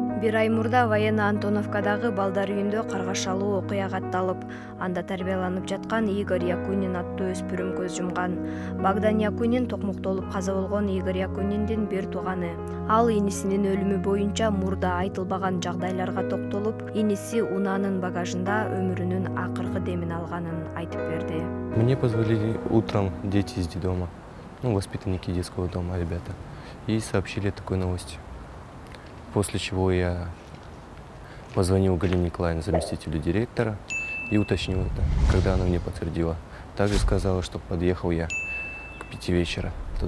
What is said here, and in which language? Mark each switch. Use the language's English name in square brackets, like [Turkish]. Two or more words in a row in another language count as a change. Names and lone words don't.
[Kyrgyz] Бир ай мурда Военно Антоновкадагы балдар үйүндө каргашалуу окуя катталып, анда тарбияланып жаткан Игорь Якунин аттуу өспүрүм көз жумган. Богдан Якунин токмоктолуп каза болгон Игорь Якуниндин бир тууганы. Ал инисинин өлүмү боюнча мурда айтылбаган жагдайларга токтолуп, иниси унаанын багажында өмүрүнүн акыркы демин алганын айтып берди. [Russian] Мне позвонили утром дети из детдома, воспитанники детского дома, ребята, и сообщили о такой новости. После чего я позвонил Галине Николаевне, заместителю директора, и уточнил это, когда она мне подтвердила. Также сказала, что подъехал я к 5 вечера туда.